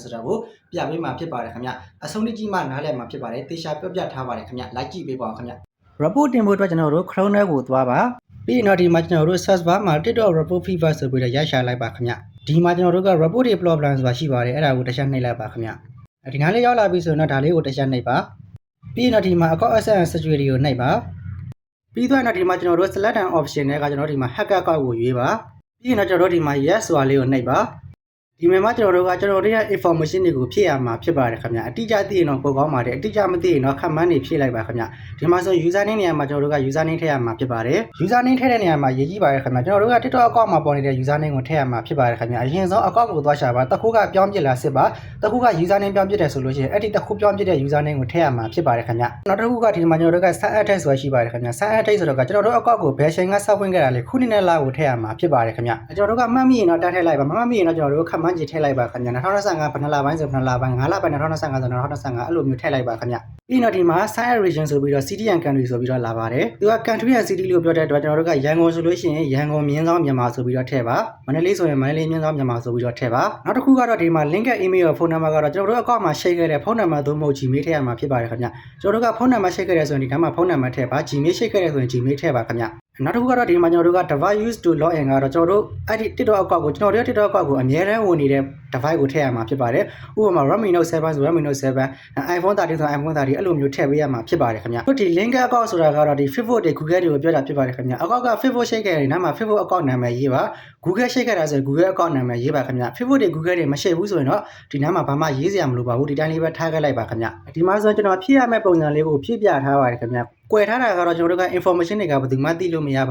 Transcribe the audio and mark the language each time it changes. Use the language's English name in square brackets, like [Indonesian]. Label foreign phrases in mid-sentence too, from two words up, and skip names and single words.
[Burmese] ဆိုတာကိုပြပေးမှာဖြစ်ပါတယ်ခင်ဗျအဆုံးထိမှနားလည်မှာဖြစ်ပါတယ်တေချာပြောပြထားပါတယ်ခင်ဗျလိုက်ကြည့်ပေးပါဦးခင်ဗျ report တင်ဖို့အတွက်ကျွန်တော်တို့ Chrome ထဲကိုသွားပါပြီးတော့ဒီမှာကျွန်တော်တို့ [English] search bar [Burmese] မှာ TikTok report fever ဆိုပြီးတော့ရိုက်ရှာလိုက်ပါခင်ဗျဒီမှာကျွန်တော်တို့က report တွေ problem ဆိုတာရှိပါတယ်အဲ့ဒါကိုတစ်ချက်နှိပ်လိုက်ပါခင်ဗျဒီနားလေးရောက်လာပြီဆိုတော့ဒါလေးကိုတစ်ချက်နှိပ်ပါပြီးတော့ဒီ မှာ [English] account access security [Burmese] ကိုနှိပ်ပါပြီးတော့ဒီမှာကျွန်တော်တို့ [English] select an option [Burmese] နဲ့ကကျွန်တော်တို့ဒီမှာ [English] hacker account [Burmese] ကိုရွေးပါပြီးရင်တော့ကျွန်တော်တို့ဒီမှာ yes ဆိုတာလေးကိုနှိပ်ပါဒီမှာကျွန်တော်တို့ရဲ့ information တွေကိုဖြည့်ရမှာဖြစ်ပါတယ်ခင်ဗျအတိအကျသိရင်တော့ပိုကောင်းပါတယ်အတိအကျမသိရင်တော့ခက်မှန်းနေဖြည့်လိုက်ပါခင်ဗျဒီမှာဆို [English] user name [Burmese] နေရာမှာကျွန်တော်တို့က [English] user name [Burmese] ထည့်ရမှာဖြစ်ပါတယ် [English] user name [Burmese] ထည့်တဲ့နေရာမှာရေးကြည့်ပါတယ်ခင်ဗျကျွန်တော်တို့က TikTok account မှာပေါ်နေတဲ့ [English] user name [Burmese] ကိုထည့်ရမှာဖြစ်ပါတယ်ခင်ဗျအရင်ဆုံး account ကိုသွားရှာ ပါတခုကပြောင်းပြစ်လာစစ်ပါတခုက [English] user name [Burmese] ပြောင်းပြစ်တယ်ဆိုလို့ရှိရင်အဲ့ဒီတခုပြောင်းပြစ်တဲ့ user name ကိုထည့်ရမှာဖြစ်ပါတယ်ခင်ဗျနောက်တစ်ခုကဒီမှာကျွန်တော်တို့က [English] sign up text [Burmese] ဆိုတာရှိပါတယ်ခင်ဗျ [English] sign up text [Burmese] ဆိုတော့ကျွန်တော် တို့ account ကိုဘယ်ချိန်ကစောက်ဝင်ခဲ့တာလဲခုနှစ်နဲ့လကိုထည့်ရမှာဖြစ်ပါတယ်ခင်ဗျကျွန်တော်တို့ကမှတ်မိရင်တော့တန်းထည့်လိုက်ပါမမှတ်မိရင်တော့ကျွန်တော်တို့ခက်မှန်းကြည့်ထည့်လိုက်ပါခင်ဗျ2025ဘ ယ်နှလပိုင်းဆိုဘယ်နှလပိုင်း9လပိုင်း2025ဆို2025အဲ့လိုမျိုးထည့်လိုက်ပါခင်ဗျပြီးတော့ဒီမှာ [English] sign up region [Burmese] ဆိုပြီးတော့ [English] city and country [Burmese] ဆိုပြီးတော့လာပါတယ်သူက [English] country and city [Burmese] လို့ပြောတဲ့အတွက်ကျွန်တော်တို့ကရန်ကုန်ဆိုလို့ရှိရင်ရန်ကုန်မြင်းဆောင်မြန်မာဆိုပြီးတော့ထည့်ပါမန္တလေးဆိုရင်မန္တလေးမြင်းဆောင်မြန်မာဆိုပြီးတော့ထည့်ပါနောက်တစ်ခုကတော့ဒီမှာ [English] link email [Burmese] ရော [English] phone number [Burmese] ကတော့ကျွန်တော်တို့အကောင့်မှာ share ခဲ့တဲ့ [English] phone number [Burmese] သို့မဟုတ် Gmail ထည့်ရမှာဖြစ်ပါတယ်ခင်ဗျကျွန်တော်တို့က [English] phone number share [Burmese] ခဲ့တဲ့ဆိုရင်ဒီထဲမှာ [English] phone number [Burmese] ထည့်ပါ Gmail share ခဲ့တဲ့ဆိုရင် Gmail ထည့် ပါခင်ဗျနောက်တစ်ခုကတော့ဒီမှာကျွန်တော်တို့က [English] device use to log in [Burmese] ကတော့ကျွန်တော်တို့အဲ့ဒီ TikTok account ကိုကျွန်တော်တို့ TikTok account ကိုအများအားဝင်နေတဲ့ device ကိုထည့်ရမှာဖြစ်ပါတယ် ဥပမာ Redmi Note 7ဆို Redmi Note 7 iPhone 13ဆို iPhone 13အဲ့လိုမျိုးထည့်ပေးရမှာဖြစ်ပါတယ်ခင်ဗျဒီ [English] link account [Burmese] ဆိုတာကတော့ဒီ Facebook တွေ Google တွေကိုပြောတာဖြစ်ပါတယ်ခင်ဗျအကောင့်က Facebook share ခဲ့တဲ့နားမှာ Facebook account နာမည်ရေးပါ Google share ခဲ့တာဆိုရင် Google account နာမည်ရေးပါခင်ဗျ Facebook တွေ Google တွေမ share ဘူးဆိုရင်တော့ဒီနားမှာဘာမှရေးစရာမလိုပါဘူးဒီတိုင်းလေးပဲထားခဲ့လိုက်ပါခင်ဗျဒီမှာဆိုကျွန်တော်ဖြည့်ရမယ့်ပုံစံလေးကိုဖြည့်ပြထားပါတယ်ခင်ဗျကွယ်ထားတာကတော့ကျွန်တော်တို့က information တွေကဘယ်သူမှသိလို့မရပါ